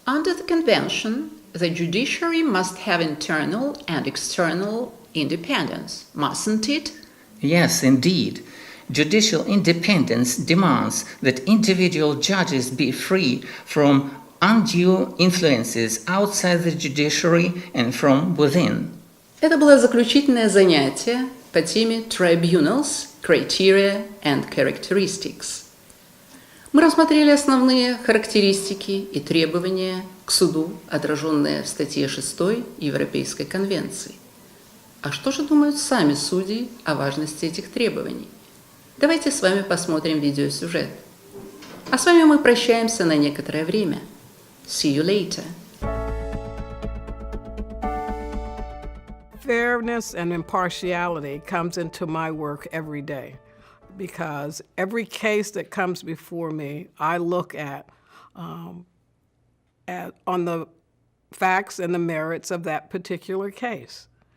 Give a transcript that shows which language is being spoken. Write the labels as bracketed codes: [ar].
[en] Under the Convention, the judiciary must have internal and external independence, mustn't it? Yes, indeed. Judicial independence demands that individual judges be free from undue influences outside the judiciary and from within. [ru] Это было заключительное занятие по теме [en] Tribunals, Criteria and Characteristics. [ru] Мы рассмотрели основные характеристики и требования к суду, отраженные в статье 6 Европейской конвенции. А что же думают сами судьи о важности этих требований? Давайте с вами посмотрим видеосюжет. А с вами мы прощаемся на некоторое время. [en] See you later. Fairness and impartiality comes into my work every day because every case that comes before me, I look at on the facts and the merits of that particular case.